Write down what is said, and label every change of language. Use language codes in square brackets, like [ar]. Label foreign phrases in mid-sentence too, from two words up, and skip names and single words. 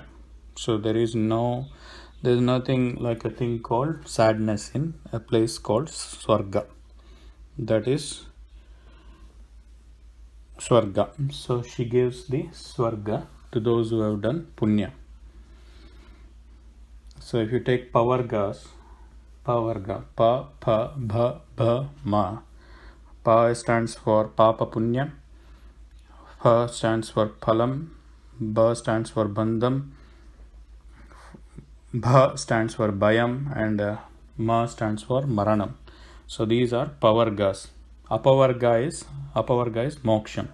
[en] So there's nothing like a thing called sadness in a place called svarga. That is svarga. So she gives the svarga to those who have done punya. So if you take pavargas, pavarga, pa, pa, bha, bha, ma. Pa stands for [sa] papa punya, [en] pa stands for phalam, ba stands for bandham, bha stands for bhayam, and ma stands for maranam. So these are pavargas. Apavarga is moksham.